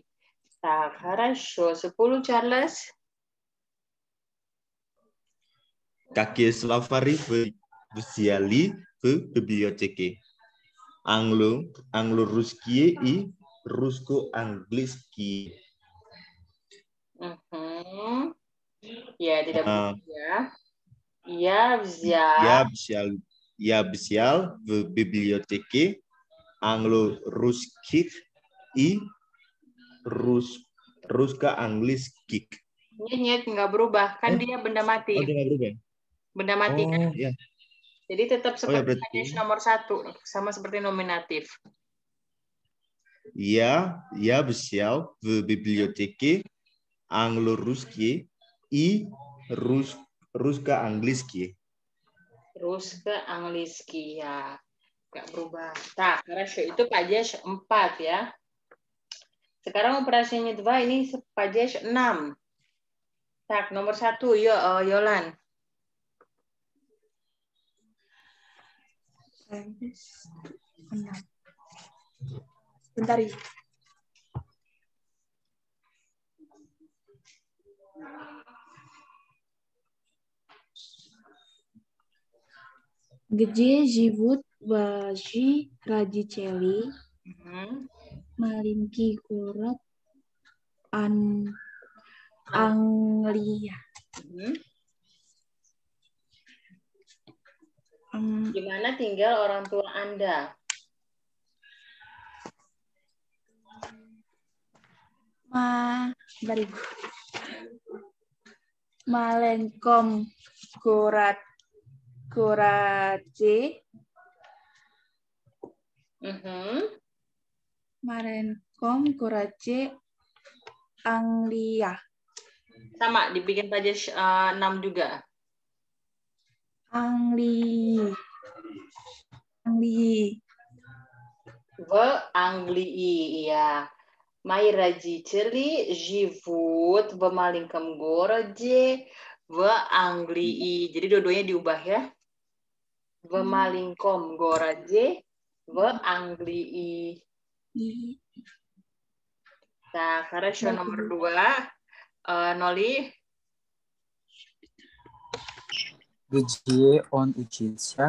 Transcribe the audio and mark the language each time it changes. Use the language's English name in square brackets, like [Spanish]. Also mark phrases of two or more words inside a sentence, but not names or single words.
[Russian] Так, хорошо. 10, Charles. Какие словари вы взяли в библиотеке? Англо-русские и русско-английские. [Indonesian] Ya, tidak begitu ya. [Russian] Я взял в библиотеке англо-русских и русско-английских. Нет, [Indonesian] nggak berubah. Kan dia benda mati. Oh, dia nggak berubah. Benda mati kan? Ya. Jadi tetap seperti berarti... nomor 1, sama seperti nominatif. [Russian] Я взял в библиотеке англо-русские и русско-английские. Русско-английские, [Indonesian] ya. Nggak berubah. [Russian] Так, хорошо. [Indonesian] Itu падеж 4 ya. Sekarang operasinya 2, ini падеж 6. Tak, nomor 1, Yolan. Bentar ya. [Russian] Где живут ваши родители? Маленький город Англия. [Indonesian] Di mana tinggal orang tua Anda? [Russian] Маленьком городе. Маленьком городе Англия. [Indonesian] Sama, dibikin pajas 6 juga. [Russian] Angli. В Англии, ya. Мои родители живут в маленьком городе в Англии. [Indonesian] Jadi dua-duanya diubah ya. [Russian] В маленьком городе в Англии. Так, хорошо. Nomor 2. Noli. Где он учился?